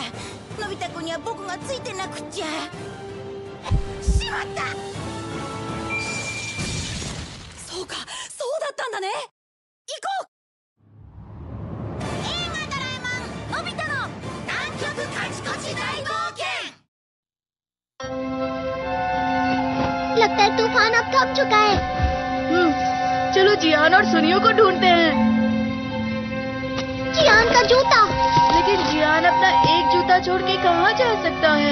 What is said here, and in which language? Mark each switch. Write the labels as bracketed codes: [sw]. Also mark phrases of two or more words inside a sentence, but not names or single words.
[ja] のび太くんには僕がついてなくっちゃ。しまった。そうか、そうだったんだね。行こう。映画ドラえもんのび太の南極カチコチ大冒険。 [hi] लगता है तूफान अब थम चुका है। चलो जियान और सुनियो को ढूंढते हैं। जियान का जूता। लेकिन जियान अपना एक जूता छोड़ के कहाँ जा सकता है?